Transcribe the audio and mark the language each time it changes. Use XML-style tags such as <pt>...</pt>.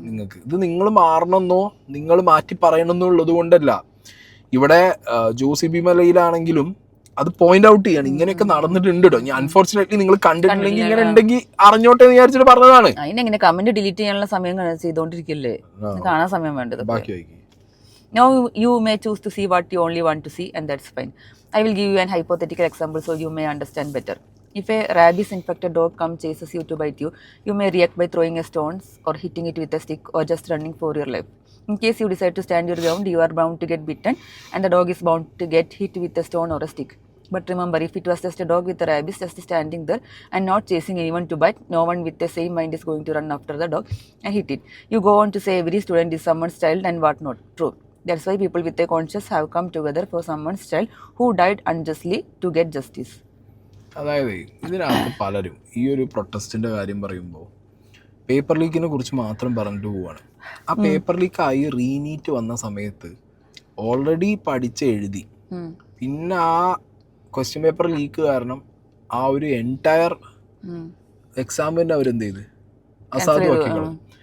<ml>നിങ്ങൾക്ക് ഇത് നിങ്ങൾ മാറണമെന്നോ നിങ്ങൾ മാറ്റി പറയണമെന്നുള്ളത് കൊണ്ടല്ല. ഇവിടെ ജോസി ബി മലയിലാണെങ്കിലും അത് പോയിന്റ് ഔട്ട് ചെയ്യാണ്, ഇങ്ങനെയൊക്കെ നടന്നിട്ടുണ്ട് കേട്ടോ. ഞാൻ അൺഫോർച്ചുനേറ്റ്ലി നിങ്ങൾ കണ്ടിട്ടില്ലെങ്കിൽ ഇങ്ങനെ ഉണ്ടെങ്കിൽ അറിഞ്ഞോട്ടെ എന്ന് വിചാരിച്ചിട്ട് പറഞ്ഞതാണ്. അതിനെങ്ങനെ കമന്റ് ഡിലീറ്റ് ചെയ്യാനുള്ള സമയം ചെയ്തോണ്ടിരിക്കില്ലേ, കാണാൻ സമയം വേണ്ടത്. ബാക്കി വായിക്കും.</ml> <en>Now you may choose to see what you only want to see, and that's fine. I will give you an hypothetical example so you may understand better. If a rabies-infected dog chases you to bite you, you may react by throwing a stone or hitting it with a stick or just running for your life. In case you decide to stand your ground, you are bound to get bitten, and the dog is bound to get hit with a stone or a stick. But remember, if it was just a dog with a rabies just standing there and not chasing anyone to bite, no one with the same mind is going to run after the dog and hit it. You go on to say every student is someone's child and what not. True. That's why people with a conscience have come together for someone's child who died unjustly to get justice.</en> <ml>അതായത് ഇതിനകത്ത് പലരും ഈ ഒരു പ്രൊട്ടസ്റ്റിന്റെ കാര്യം പറയുമ്പോൾ paper ലീക്കിനെ കുറിച്ച് മാത്രം പറഞ്ഞിട്ട് പോവാണ്. ആ പേപ്പർ ലീക്കായി റീനീറ്റ് വന്ന സമയത്ത് ഓൾറെഡി പഠിച്ച് എഴുതി, പിന്നെ ആ ക്വസ്റ്റ്യൻ പേപ്പർ ലീക്ക് കാരണം ആ ഒരു എൻറ്റയർ എക്സാമിൻ്റെ അവരെന്ത് ചെയ്ത് അസാധുവാക്കിക്കളും.</ml>